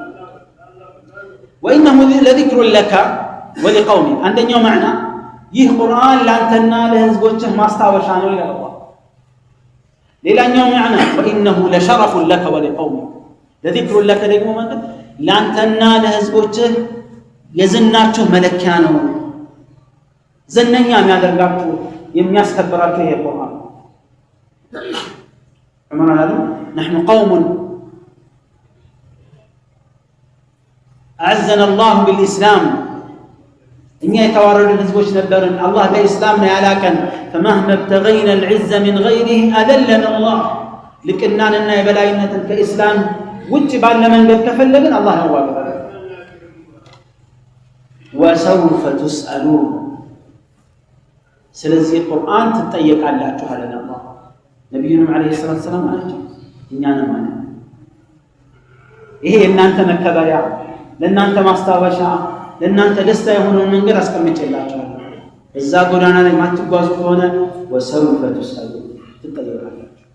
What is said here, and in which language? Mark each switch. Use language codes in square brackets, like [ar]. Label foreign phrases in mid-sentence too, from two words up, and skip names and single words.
[ar] وإنه لذكر لك ولقومك፣ [am] አንደኛው ማዕና ይህ ቁርአን ለአንተና ለህዝቦችህ ማስታወሻ ነው ይላል። ሌላኛው ማዕና [ar] وإنه لشرف لك ولقومك፣ [am] ለዚክሩን ለከ ደግሞ ማለት ለአንተና ለህዝቦችህ የዝናችሁ መለኪያ ነው። ዝነኛ የሚያደርጋችሁ የሚያስከብራችሁ ይሄ ቁርአን። ዑመር አሉ [ar] نحن قوم أعزنا الله بالإسلام، [am] እኛ የተዋረድን ህዝቦች ነበርን፣ አላህ በኢስላም ነው ያላከን። [ar] فمهما ابتغينا العزة من غيره أذلنا الله، [am] ልቅናንና የበላይነትን ከኢስላም ውጭ ባለ መንገድ ከፈለግን አላህ ያዋርዳል። [ar] وسوف تسألون፣ [am] ስለዚህ ቁርአን ትጠየቃላችሁ አለን አላህ። ነቢዩንም [ar] عليه الصلاة والسلام [am] አላቸው እኛንም አለ ይሄ የእናንተ መከበሪያ፣ ለእናንተ ማስታወሻ፣ ለእናንተ ደስታ የሆነውን መንገድ አስቀምጬላችኋለሁ። እዛ ጎዳና ላይ ማትጓዙ ከሆነ [ar] وسوف تسألون፣ [am] ትጠየቃላችሁ።